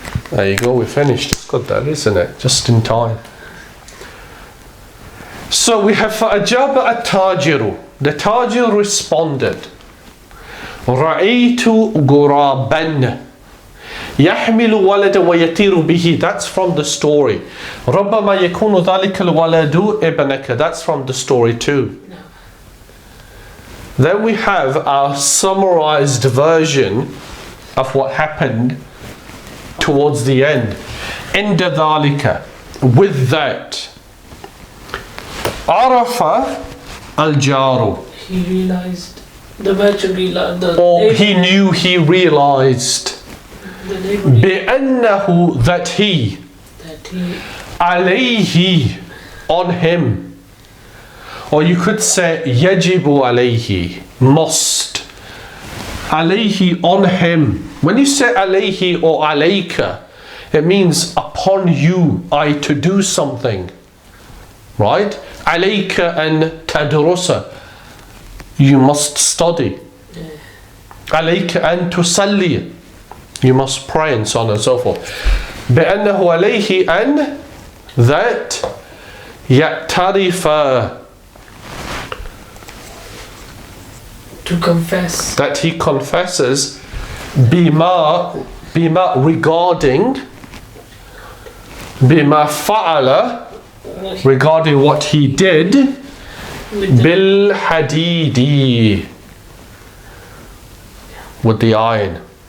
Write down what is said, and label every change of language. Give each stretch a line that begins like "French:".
English: There you go, we finished. It's good that, isn't it? Just in time. So we have
Arabic: فأجاب التاجر.
English: The tajir responded.
Arabic: رأيت غرابا يحمل ولد ويطير به.
English: That's from the story.
Arabic: ربما يكون ذلك الولد ابنك.
English: That's from the story too. No. Then we have our summarized version of what happened towards the end.
Arabic: عند ذلك,
English: with that.
Arabic: عرف الجار.
English: He realized, the merchant realized, Or he knew, he realized. the neighbor
Arabic: بأنه,
English: that he.
Arabic: عليه,
English: on him. Or you could say
Arabic: يجب عليه,
English: must. عليه, on him. When you say عليه or عليك, it means upon you, to do something. Right?
Arabic: عليك أن تدرس.
English: You must study.
Arabic: عليك أن تصلي.
English: You must pray, and so on and so forth.
Arabic: بأنه عليه أن,
English: that
Arabic: يعترف,
English: to confess, that he confesses
Arabic: بما
English: regarding
Arabic: بما فعل,
English: regarding what he did
Arabic: بالحديد,
English: with the iron.